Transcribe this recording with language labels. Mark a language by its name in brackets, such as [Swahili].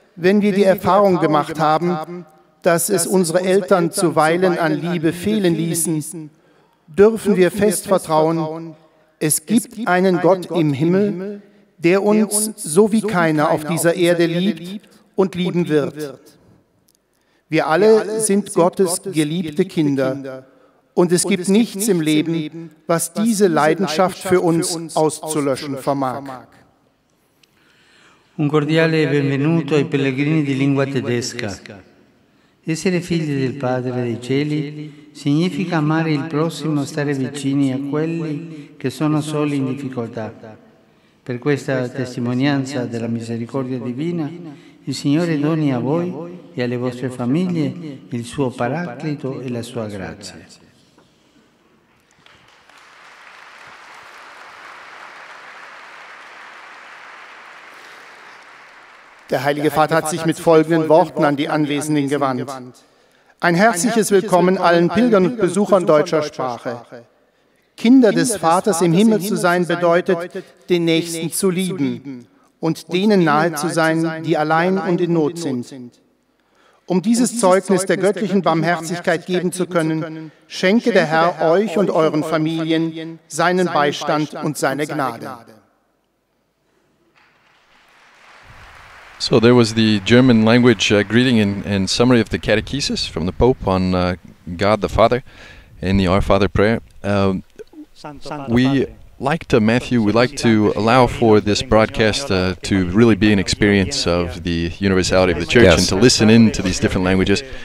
[German] Wenn wir die Erfahrung gemacht haben, dass es unsere Eltern zuweilen an Liebe fehlen ließen, dürfen wir fest vertrauen, es gibt einen Gott im Himmel, der uns so wie keiner auf dieser Erde liebt und lieben wird. Wir alle sind Gottes geliebte Kinder und es gibt nichts im Leben, was diese Leidenschaft für uns auszulöschen vermag. [Italian] Un cordiale benvenuto ai pellegrini di lingua tedesca. Essere figli del Padre dei Cieli significa amare il prossimo e stare vicini a quelli che sono soli in difficoltà. Per questa testimonianza della misericordia divina, il Signore doni a voi e alle vostre famiglie il suo paraclito e la sua grazia. [German] Der Heilige Vater hat sich mit folgenden Worten an die Anwesenden gewandt. Ein herzliches Willkommen allen Pilgern und Besuchern deutscher Sprache. Kinder des Vaters im Himmel zu sein bedeutet, den Nächsten zu lieben und denen nahe zu sein, die allein und in Not sind. Um dieses Zeugnis der göttlichen Barmherzigkeit geben zu können, schenke der Herr euch und euren Familien seinen Beistand und seine Gnade. [English] So there was the German language greeting and summary of the Catechesis from the Pope on God the Father in the Our Father prayer. We like to allow for this broadcast to really be an experience of the universality of the Church and to listen in to these different languages.